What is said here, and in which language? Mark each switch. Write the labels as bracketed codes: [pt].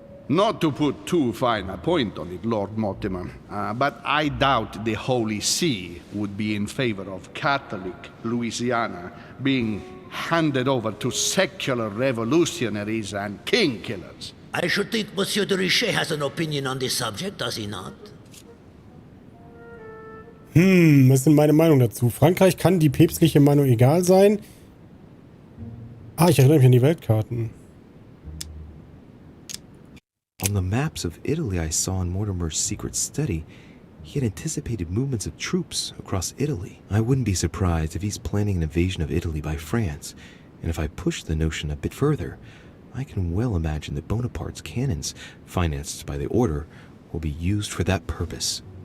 [en] Not to put too fine a point on it, Lord Mortimer, but I doubt the Holy See would be in favor of Catholic Louisiana being handed over to secular revolutionaries and king killers. I should think Monsieur de Richet has an opinion on this subject, does he not? [de] Was ist denn meine Meinung dazu? Frankreich kann die päpstliche Meinung egal sein. Ich erinnere mich an die Weltkarten. [en] On the maps of Italy I saw in Mortimer's secret study, he had anticipated movements of troops across Italy. I wouldn't be surprised if he's planning an invasion of Italy by France, and if I push the notion a bit further, I can well imagine that Bonaparte's cannons, financed by the Order, will be used for that purpose.